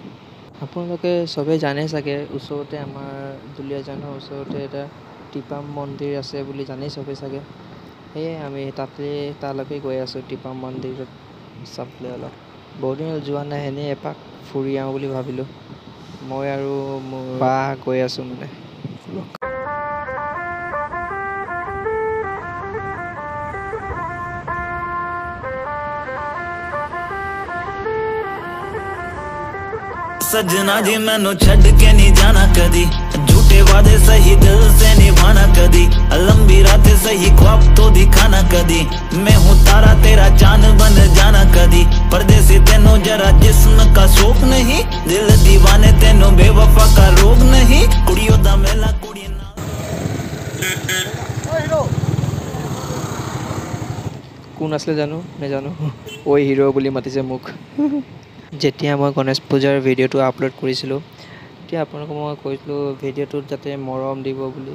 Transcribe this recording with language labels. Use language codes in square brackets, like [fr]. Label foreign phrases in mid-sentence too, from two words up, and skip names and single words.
[as] আপোনালোকে চবেই জানে চাগে, ওচৰতে আমাৰ দুলীয়াজানৰ ওচৰতে এটা টিপাম মন্দিৰ আছে বুলি জানেই চবেই চাগে। সেয়ে আমি তালৈকে গৈ আছোঁ, টিপাম মন্দিৰত চাবলৈ অলপ। বহুদিন যোৱা নাই, এনেই এপাক ফুৰি আহোঁ বুলি ভাবিলোঁ। মই আৰু মোৰ বা গৈ আছোঁ মানে। [pa] ਸਜਣਾ ਜੀ ਮੈਨੂੰ ਛੱਡ ਕੇ ਨਹੀਂ ਜਾਣਾ ਕਦੀ, ਝੂਠੇ ਵਾਦੇ ਸਹੀ ਦਿਲ ਸੇ ਨਿਭਾਣਾ ਕਦੀ, ਲੰਬੀ ਰਾਤੇਂ ਸਹੀ ਖ਼ਾਬ ਤੋ ਦਿਖਾਣਾ ਕਦੀ, ਮੈਂ ਹੂੰ ਤਾਰਾ ਤੇਰਾ ਚੰਦ ਬਣ ਜਾਣਾ ਕਦੀ, ਪਰਦੇਸੀ ਤੈਨੂੰ ਜ਼ਰਾ ਜਿਸਮ ਕਾ ਸ਼ੌਕ ਨਹੀਂ, ਦਿਲ ਦੀਵਾਨੇ ਤੈਨੂੰ ਬੇਵਫ਼ਾ ਕਾ ਰੋਗ ਨਹੀਂ, ਕੁੜੀਆਂ ਦਾ ਮੇਲਾ ਕੁੜੀ ਨਾ। [as] কোন আছিলে জানো, নাজানো। ঐ হিৰো বুলি মাতিছে মোক। যেতিয়া মই গণেশ পূজাৰ ভিডিঅ'টো আপলোড কৰিছিলোঁ, তেতিয়া আপোনালোকক মই কৈছিলোঁ ভিডিঅ'টোত যাতে মৰম দিব বুলি।